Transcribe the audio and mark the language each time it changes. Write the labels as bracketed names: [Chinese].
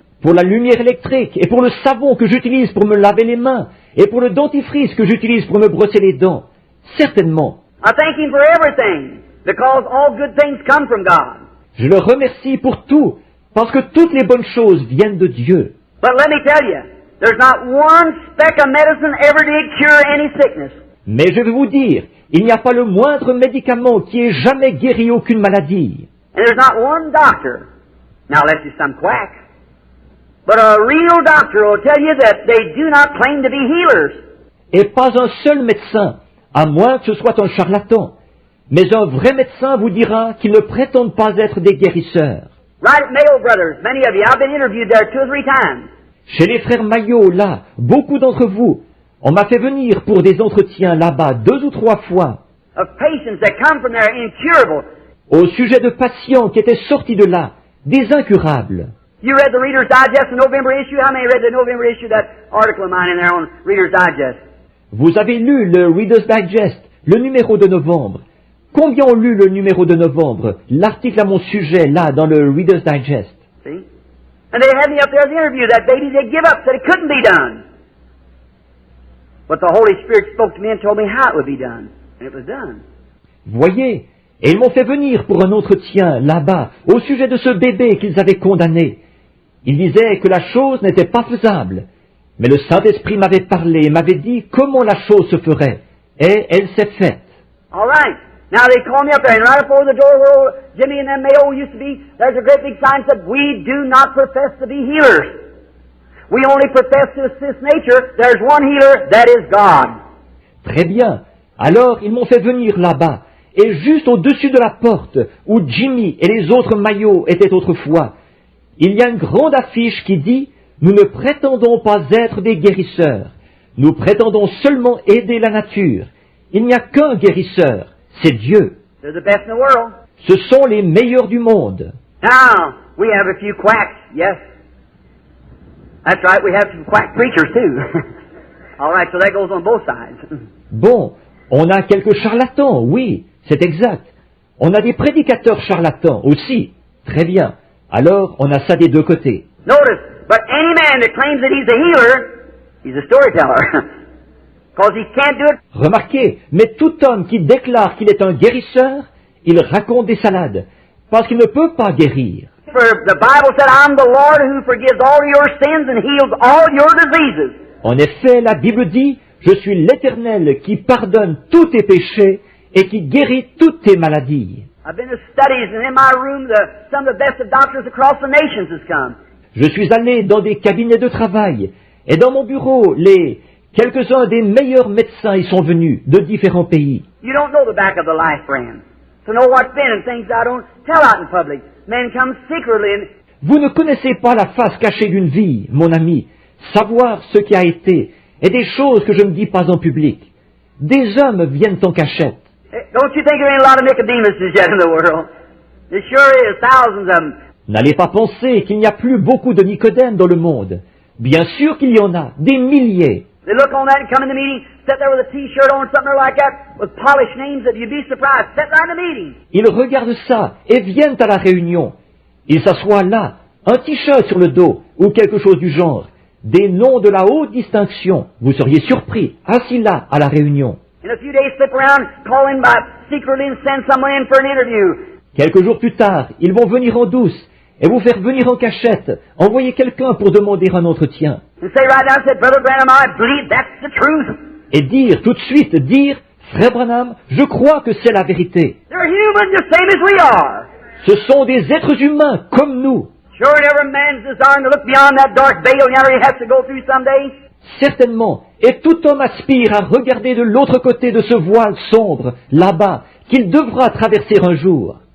[French] Pour la lumière électrique et pour le savon que j'utilise pour me laver les mains et pour le dentifrice que j'utilise pour me brosser les dents, certainement. [English] I thank Him for everything, because all good things come from God. [French] Je le remercie pour tout, parce que toutes les bonnes choses viennent de Dieu. [English] But let me tell you, there's not one speck of medicine ever did cure any sickness. [French] Mais je vais vous dire, il n'y a pas le moindre médicament qui ait jamais guéri aucune maladie. [English] And there's not one doctor, now unless he's some quack, but a real doctor will tell you that they do not claim to be healers. [French] Et pas un seul médecin, à moins que ce soit un charlatan. Mais un vrai médecin vous dira qu'ils ne prétendent pas être des guérisseurs. [English] Right at Mayo Brothers, many of you, I've been interviewed there 2 or 3 times. [French] Chez les frères Maillot, là, beaucoup d'entre vous, on m'a fait venir pour des entretiens là-bas 2 ou 3 fois, [English] Of patients that come from there incurable. [French] au sujet de patients qui étaient sortis de là, des incurables. [English] You read the Reader's Digest, the November issue? How many read the November issue, that article of mine in there on Reader's Digest? [French] Vous avez lu le Reader's Digest, le numéro de novembre. Combien ont lu le numéro de novembre, l'article à mon sujet, là, dans le Reader's Digest? [English] See? And they had me up there as an interview. That baby, they give up, said it couldn't be done. But the Holy Spirit spoke to me and told me how it would be done. And it was done. [French] Voyez, et ils m'ont fait venir pour un entretien là-bas, au sujet de ce bébé qu'ils avaient condamné. Ils disaient que la chose n'était pas faisable. Mais le Saint-Esprit m'avait parlé et m'avait dit comment la chose se ferait. Et elle s'est faite. [English] All right. Now they called me up there, and right before the door where Jimmy and them Mayo used to be, there's a great big sign that said, "We do not profess to be healers. We only profess to assist nature. There's one healer, that is God." [French] Très bien. Alors ils m'ont fait venir là-bas. Et juste au-dessus de la porte, où Jimmy et les autres Maillots étaient autrefois, il y a une grande affiche qui dit « Nous ne prétendons pas être des guérisseurs. Nous prétendons seulement aider la nature. Il n'y a qu'un guérisseur, c'est Dieu. [English] They're the best in the world. [French] Ce sont les meilleurs du monde. » [English] Now, we have a few quacks, yes. That's right, we have some quack preachers too. All right, so that goes on both sides. [French] Bon, on a quelques charlatans, oui, c'est exact. On a des prédicateurs charlatans aussi. Très bien. Alors, on a ça des deux côtés. [English] Notice, but any man that claims that he's a healer, he's a storyteller. Because he can't do it. [French] Remarquez, mais tout homme qui déclare qu'il est un guérisseur, il raconte des salades, parce qu'il ne peut pas guérir. [English] For the Bible said, "I'm the Lord who forgives all your sins and heals all your diseases." [French] En effet, la Bible dit, « Je suis l'Éternel qui pardonne tous tes péchés et qui guérit toutes tes maladies. [English] I've been to studies, and in my room, some of the best of doctors across the nations has come. [French] Je suis allé dans des cabinets de travail, et dans mon bureau, quelques-uns des meilleurs médecins y sont venus, de différents pays. [English] You don't know the back of the life brand. To know what's been and things I don't tell out in public. Men come secretly and [French] Vous ne connaissez pas la face cachée d'une vie, mon ami, savoir ce qui a été, et des choses que je ne dis pas en public. Des hommes viennent en cachette. [English] don't you think there ain't a lot of Nicodemuses yet in the world? There sure is, thousands of them. [French] N'allez pas penser qu'il n'y a plus beaucoup de Nicodème dans le monde. Bien sûr qu'il y en a, des milliers. [English] They look on that and come in the meeting, sit there with a T-shirt on, something like that, with polished names that you'd be surprised. Sit right in the meeting. [French] Ils regardent ça et viennent à la réunion. Ils s'assoient là, un t-shirt sur le dos, ou quelque chose du genre. Des noms de la haute distinction. Vous seriez surpris, assis là, à la réunion. [English] In a few days, slip around, call in by secretly and send someone in for an interview. [French] Quelques jours plus tard, ils vont venir en douce et vous faire venir en cachette, envoyer quelqu'un pour demander un entretien. [English] And say right now, said, "Brother Branham, I believe that's the truth." [French] Et dire, tout de suite, dire, Frère Branham, je crois que c'est la vérité. [English] They're human the same as we are. [French] Ce sont des êtres humains comme nous. [English] Sure, and every man's desiring to look beyond that dark veil yonder he has to go through someday. [French] Certainement, et tout homme aspire à regarder de l'autre côté de ce voile sombre, là-bas, qu'il devra traverser un jour.